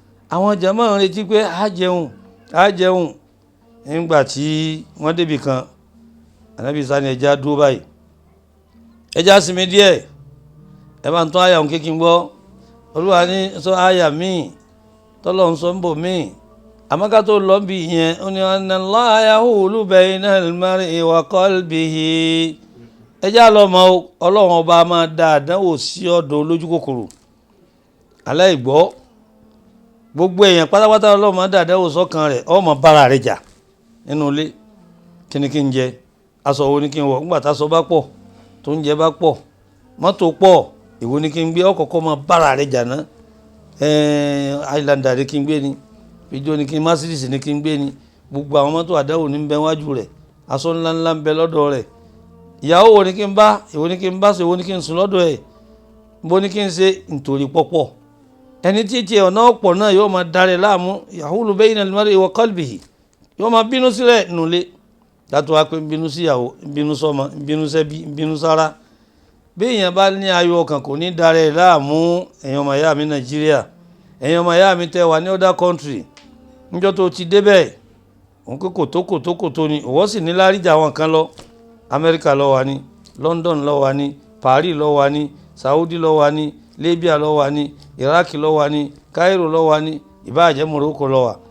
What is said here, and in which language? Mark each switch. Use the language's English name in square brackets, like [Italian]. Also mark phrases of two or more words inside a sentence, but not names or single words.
[Yoruba] Àwọn jàmáà ń retí pé a jẹun, a jẹun. Nígbà tí wọ́n débì kan, Ànábì Isa ní, "Ẹ jẹ́ á dúró báyìí. Ẹ jẹ́ á sinmi díẹ̀. Ẹ bá ń tún àyà òun kékin gbọ́." Olúwa ní sọ àyà míì, tọ́lọ́run sọ ń bò míì. Àmọ́ ká tó lọ bí ìyẹn, ó ní, [Arabic] "أن الله يحول بين المرء وقلبه." [Yoruba] Ẹ jẹ́ á lọ mọ̀ o, Ọlọ́run ọba máa da àdánwò sí ọ̀dọ̀ olójú kòkòrò. Aláìgbọ́. Gbogbo èèyàn pátápátá Ọlọ́run máa da àdánwò sọ́kàn rẹ̀, ó máa bára rẹ̀ jà nínú ilé. Kí ni kí n jẹ? Aṣọ wo ni kí n wọ̀? Nígbà táṣọ bá pọ̀, tó ń jẹ bá pọ̀, mọ́tò pọ̀, èwo ni kí n gbé? Ó kọ́kọ́ máa bára rẹ̀ jà ná. Ẹ́ẹ̀, Highlander ni kí n gbé ni? Peugeot ni kí n, Mercedes ni kí n gbé ni? Gbogbo àwọn mọ́tò àdáwò ní ń bẹ wájú rẹ̀. Aṣọ ńláńlá ń bẹ lọ́dọ̀ rẹ̀. Ìyàwó wo ni kí n bá? Èwo ni kí n bá ṣe? Èwo ni kí n sùn lọ́dọ̀ ẹ̀? Bó ni kí n ṣe? Nítorí pọ́pọ̀. Ẹni tí tiẹ̀ ọ̀nà ọ̀pọ̀ náà yóò máa darẹ̀ láàmú. [Arabic] يحول بين المرء وقلبه. [Yoruba] Yóò máa bínú sílẹ̀ nulẹ̀. Dátò wá pé ń bínú sí ìyàwó, ń bínú sọ́mọ, ń bínú sẹ́bí, ń bínú sára. Bí èèyàn bá ní ayọ̀ ọkàn, kò ní darẹ̀ láàmú. Ẹ̀yin ọmọ ìyá mi Nàìjíríà, ẹ̀yin ọmọ ìyá mi tẹ́ wà ní [English] other country. [Yoruba] Níjọ́ tó ti débẹ̀, òun pé kòtó, kòtó, kòtó ni. Òwò sì ní láríjà àwọn kan lọ. Amẹ́ríkà ló wà ní, London ló wà ní, Paris ló wà ní, Saudi ló wà ní, Libya ló wà ní, Iraq ló wà ní, Cairo ló wà ní, ìbá jẹ́ Morocco ló wà.